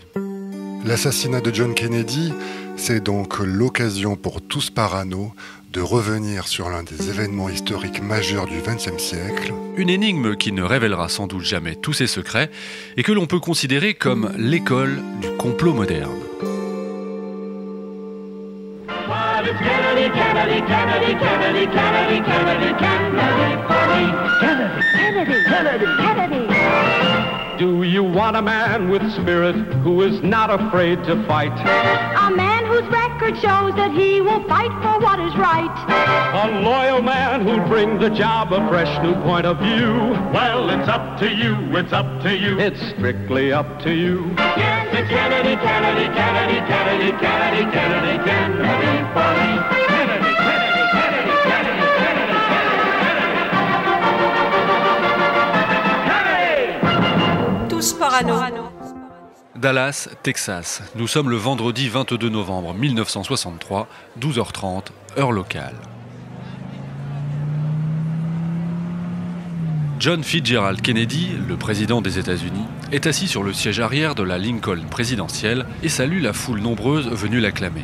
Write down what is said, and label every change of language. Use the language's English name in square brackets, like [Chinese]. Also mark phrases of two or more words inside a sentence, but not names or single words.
[French] L'assassinat de John Kennedy, c'est donc l'occasion pour tous parano de revenir sur l'un des événements historiques majeurs du XXe siècle. Une énigme qui ne révélera sans doute jamais tous ses secrets et que l'on peut considérer comme l'école du complot moderne. [English] Do you want a man with spirit who is not afraid to fight? A man whose record shows that he will fight for what is right. A loyal man who'll bring the job a fresh new point of view. Well, it's up to you, it's up to you. It's strictly up to you. Kennedy, Kennedy, Kennedy, Kennedy, Kennedy, Kennedy, Kennedy, Kennedy, for me. Kennedy, Kennedy, Kennedy, Kennedy, Kennedy, Kennedy. [French] Tous parano. Dallas, Texas. Nous sommes le vendredi 22 novembre 1963, 12h30, heure locale. John Fitzgerald Kennedy, le président des États-Unis, est assis sur le siège arrière de la Lincoln présidentielle et salue la foule nombreuse venue l'acclamer.